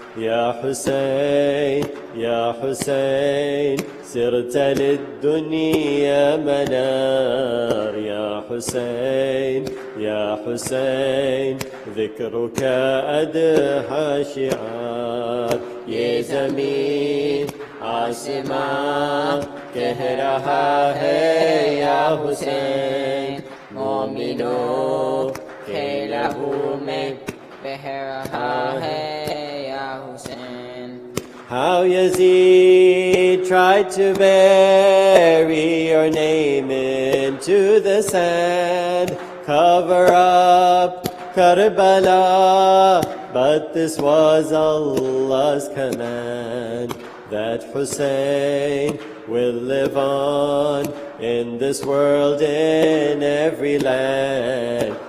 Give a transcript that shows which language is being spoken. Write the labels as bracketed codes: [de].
[ar] يا حسين يا حسين سرت للدنيا منار. يا حسين يا حسين ذكرك أدهى شعار. [ur] یہ زمین آسمان کہہ رہا ہے یا حسین، مومنوں کے لہو میں بہ رہا ہے یا حسین. [en] How Yazid tried to bury your name into the sand, cover up Karbala, but this was Allah's command, that Hussein will live on in this world in every land.